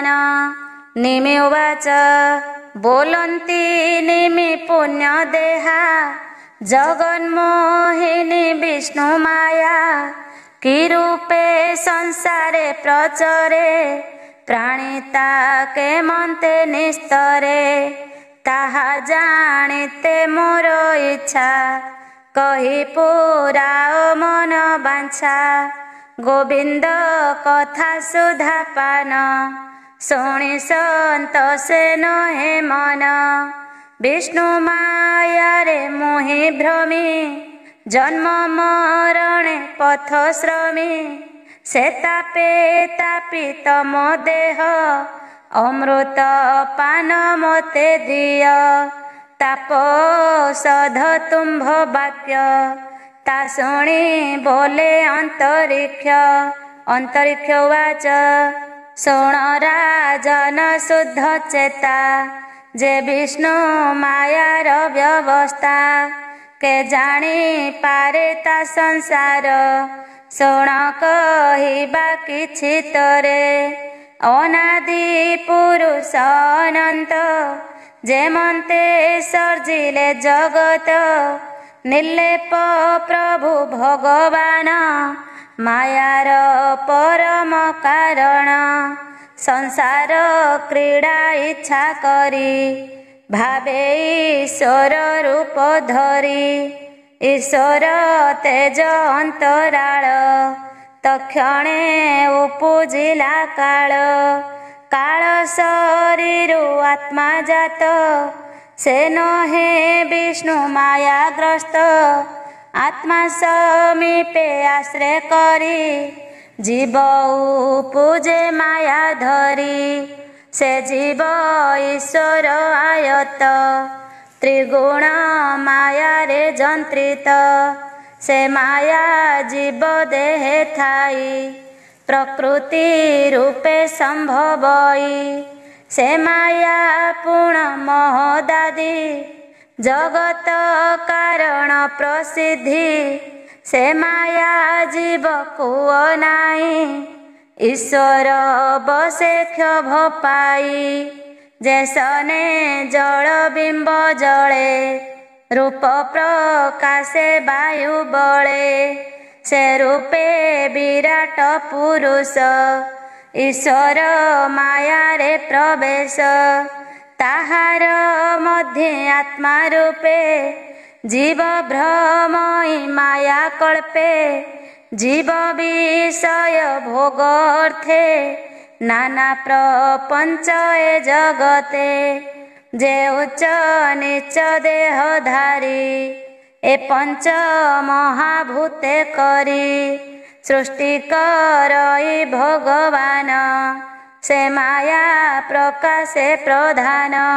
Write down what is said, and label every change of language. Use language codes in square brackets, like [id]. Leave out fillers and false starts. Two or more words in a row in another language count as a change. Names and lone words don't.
[or] ନିମି ଉବାଚ ବୋଲନ୍ତି ନିମି ପୁଣ୍ୟ ଦେହା ଜଗନ୍ମୋହିନୀ ବିଷ୍ଣୁ ମାୟା। କି ରୂପେ ସଂସାରେ ପ୍ରଚରେ ପ୍ରାଣିତା କେ ମନ୍ତେ ନିସ୍ତରେ। ତାହା ଜାନିତେ ମୋର ଇଚ୍ଛା କହୀ ପୁରାଓ ମନ ବାଞ୍ଛା। ଗୋବିନ୍ଦ କଥା ସୁଧା ପାନ ଶୁଣୀ ସନ୍ତୋଷେ ନହେ ମନ। ବିଷ୍ଣୁ ମାୟା ରେ ମୋହି ଭ୍ରମୀ ଜନ୍ମ ମରଣେ ପଥ ଶ୍ରମୀ। ସେ ତାପେ ତାପିତ ମୋ ଦେହ ଅମୃତ ପାନ ମୋତେ ଦିୟ। ତାପ ସଧ ତୁମ୍ଭ ବାକ୍ୟ ତା ଶୁଣୀ ବୋଲେ ଅନ୍ତରିକ୍ଷ। ଅନ୍ତରିକ୍ଷ ଉବାଚ ଶୁଣ ରାଜନ ଶୁଦ୍ଧ ଚେତା ଜେ ବିଷ୍ଣୁ ମାୟାର ବ୍ୟବସ୍ଥା। କେ ଜାନୀ ପାରେ ତା ସଂସାର ଶୁଣ କହିବା କିଛି ତୋରେ। ଅନାଦି ପୁରୁଷ ଅନନ୍ତ ଜେମନ୍ତେ ସର୍ଜିଲେ ଜଗତ। ନିର୍ଲେପ ପ୍ରଭୁ ଭଗବାନ ମାୟାର ପରମ କାରଣ। ସଂସାର କ୍ରୀଡ଼ା ଇଚ୍ଛା କରୀ ଭାବେ ଈଶ୍ୱର ରୂପ ଧରୀ। ଈଶ୍ୱର ତେଜ ଅନ୍ତରାଳ ତକ୍ଷଣେ ଉପଜିଲା କାଳ। କାଳ ଶରୀରୁ ଆତ୍ମା ଜାତ ସେ ନହେ ବିଷ୍ଣୁ ମାୟାଗ୍ରସ୍ତ ଆତ୍ମା ସମୀପେ ଆଶ୍ରୟ କରୀ ଜୀବ ପୂଜେ ମାୟା ଧରୀ ସେ ଜୀବ ଈଶ୍ୱର ଆୟତ ତ୍ରିଗୁଣ ମାୟା ରେ ଜନ୍ତ୍ରିତ ସେ ମାୟା ଜୀବ ଦେହେ ଥାଇ ପ୍ରକୃତି ରୂପେ ସମ୍ଭବଇ ସେ ମାୟା ପୂର୍ଣ୍ଣ ମହଦାଦି ଜଗତ କାରଣ ପ୍ରସିଦ୍ଧି ସେ ମାୟା ଜୀବ କୁଓ ନାଇ ଈଶ୍ୱର ବସେ କ୍ଷୋଭ ପାଇ ଜୈସନେ ଜଳ ବିମ୍ବ ଜଳେ ରୂପ ପ୍ରକାଶେ ବାୟୁ ବଳେ ସେ ରୂପେ ବିରାଟ ପୁରୁଷ ଈଶ୍ୱର ମାୟା ରେ ପ୍ରବେଶ ତାହାର ମଧ୍ୟ ଆତ୍ମା ରୂପେ ଜୀବ ଭ୍ରମଇ ମାୟା କଳ୍ପେ ଜୀବ ବିଷୟ ଭୋଗ ଅର୍ଥେ ନାନା ପ୍ରପଞ୍ଚ ଏ ଜଗତେ ଜେ ଉଚ୍ଚ ନୀଚ ଦେହଧାରୀ ଏ ପଞ୍ଚ ମହାଭୂତେ କରୀ ସୃଷ୍ଟି କରଇ ଭଗବାନ ସେ ମାୟା ପ୍ରକାଶେ ପ୍ରଧାନ